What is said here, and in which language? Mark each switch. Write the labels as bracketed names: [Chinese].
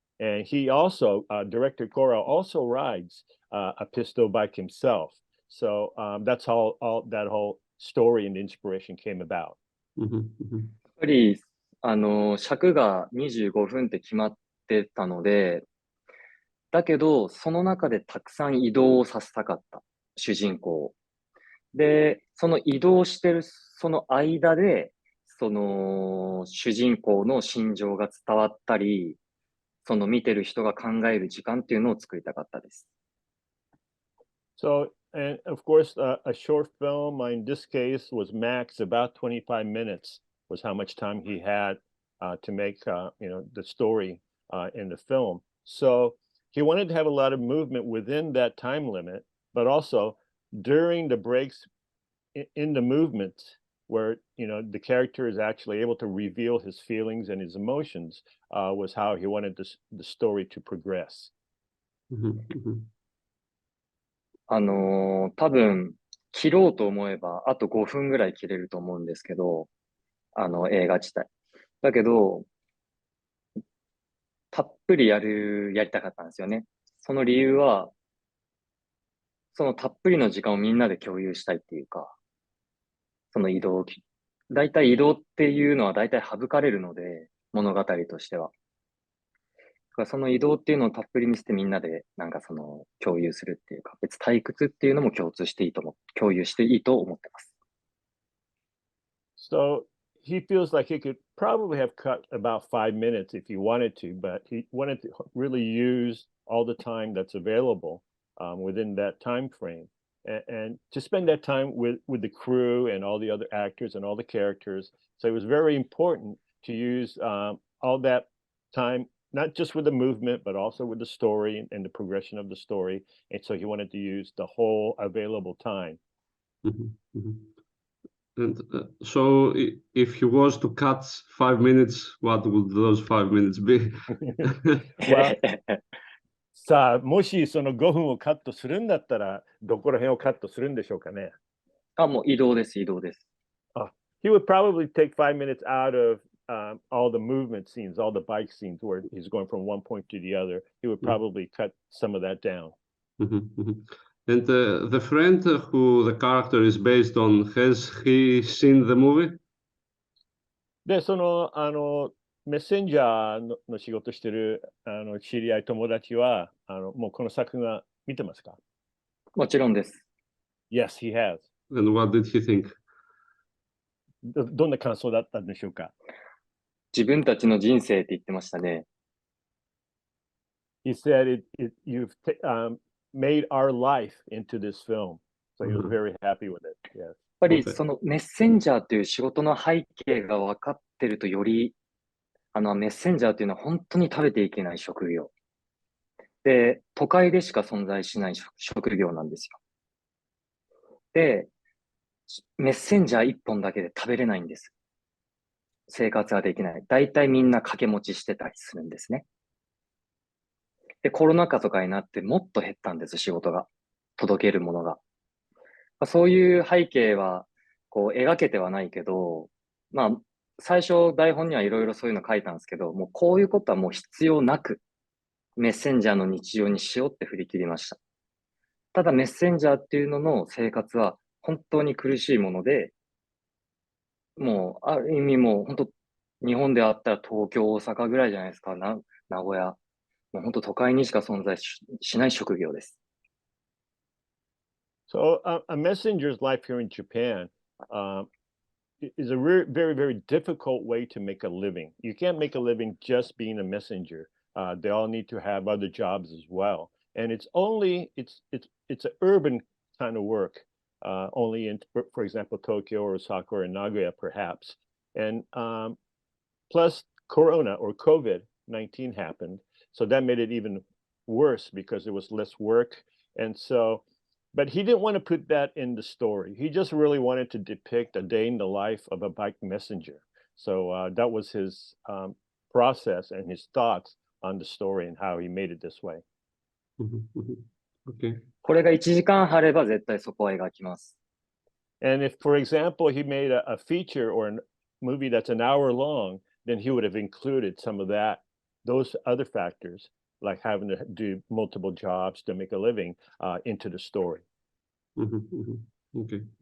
[English] And he also, director Kora also rides a pistol bike himself. So that's how all that whole story and inspiration came about. [Japanese] やっぱり、尺が25分って決まってたので、だけど、その中でたくさん移動をさせたかった、主人公を。で、その移動してる、その間で、その主人公の心情が伝わったり、その見てる人が考える時間っていうのを作りたかったです。 [English] So, and of course, a short film in this case was max about 25 minutes was how much time he had to make, the story in the film. So he wanted to have a lot of movement within that time limit, but also during the breaks in the movement where, the character is actually able to reveal his feelings and his emotions was how he wanted the story to progress. [Japanese] 多分、切ろうと思えば、あと5分ぐらい切れると思うんですけど、映画自体。だけど、たっぷりやりたかったんですよね。その理由は、そのたっぷりの時間をみんなで共有したいっていうか、その移動、大体移動っていうのは大体省かれるので、物語としては。その移動っていうのをたっぷり見せてみんなでなんかその共有するっていうか、別退屈っていうのも共有していいと思ってます。 [English] So he feels like he could probably have cut about 5 minutes if he wanted to, but he wanted to really use all the time that's available within that time frame, and to spend that time with the crew and all the other actors and all the characters. So it was very important to use all that time, not just with the movement, but also with the story and the progression of the story. And so he wanted to use the whole available time. And so if he was to cut 5 minutes, what would those 5 minutes be? [Japanese] Well, さあ、もしその5分をカットするんだったら、どこら辺をカットするんでしょうかね。もう移動です。 [English] He would probably take 5 minutes out of all the movement scenes, all the bike scenes where he's going from one point to the other. He would probably cut some of that down. And the friend who the character is based on, has he seen the movie? [Japanese] で、その、メッセンジャーの仕事してる知り合い、友達は、もうこの作品は見てますか？もちろんです。 [English] Yes, he has. And what did he think? [Japanese] どんな感想だったんでしょうか？自分たちの人生って言ってましたね。 [English] He said you've made our life into this film. So he was very happy with it. Yes. [Japanese] やっぱりそのメッセンジャーっていう仕事の背景が分かってるとより、メッセンジャーっていうのは本当に食べていけない職業。で、都会でしか存在しない職業なんですよ。で、メッセンジャー一本だけで食べれないんです。生活はできない。大体みんな掛け持ちしてたりするんですね。で、コロナ禍とかになってもっと減ったんです、仕事が。届けるものが。そういう背景は、こう、描けてはないけど、まあ、最初台本にはいろいろそういうの書いたんですけど、もうこういうことはもう必要なく、メッセンジャーの日常にしようって振り切りました。ただメッセンジャーっていうのの生活は本当に苦しいもので、もうある意味もう本当日本であったら東京、大阪ぐらいじゃないですか。名古屋。もう本当都会にしか存在しない職業です。 [English] So a messenger's life here in Japan is a very, very difficult way to make a living. You can't make a living just being a messenger. They all need to have other jobs as well. And it's an urban kind of work, only in, for example, Tokyo or Osaka or Nagoya, perhaps. And plus Corona or COVID-19 happened. So that made it even worse because there was less work. And so, but he didn't want to put that in the story. He just really wanted to depict a day in the life of a bike messenger. So that was his process and his thoughts on the story and how he made it this way. Okay. [Japanese] これが1時間あれば絶対そこは描きます。 [English] And if, for example, he made a feature or a movie that's an hour long, then he would have included some of those other factors, like having to do multiple jobs to make a living, into the story. Okay.